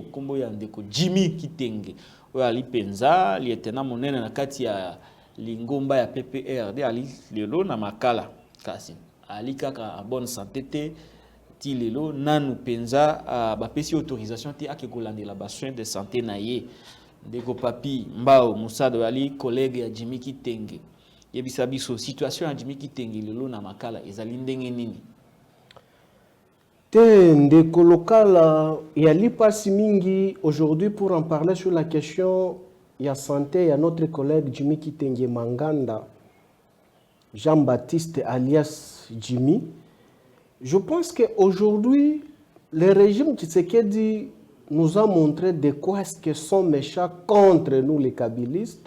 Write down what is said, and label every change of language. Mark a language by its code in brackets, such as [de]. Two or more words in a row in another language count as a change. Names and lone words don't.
[ln] kombo ya ndeko Jimmy Kitenge oyo ali penza lieutenant monene na kati ya lingomba ya PPRD ali lelo na makala kasi ali kaka [fr] en bonne santé [ln] te ti lelo nanu penza ba pesi autorisation ti akekolandela ba [fr] soins de santé [ln] na ye ndeko Papi Mbao Musada ali collègue ya Jimmy Kitenge yebisa biso situation ya Jimmy Kitenge lelo na makala ezali ndenge nini te ndeko lokala yali pasi mingi [fr] aujourd'hui pour en parler sur la question ya santé ya notre collègue Jimmy Kitenge Manganda Jean-Baptiste alias Jimmy. Je pense qu'aujourd'hui le régime Tshisekedi nous a montré de quoi est-ce que sont méchants contre nous les kabylistes.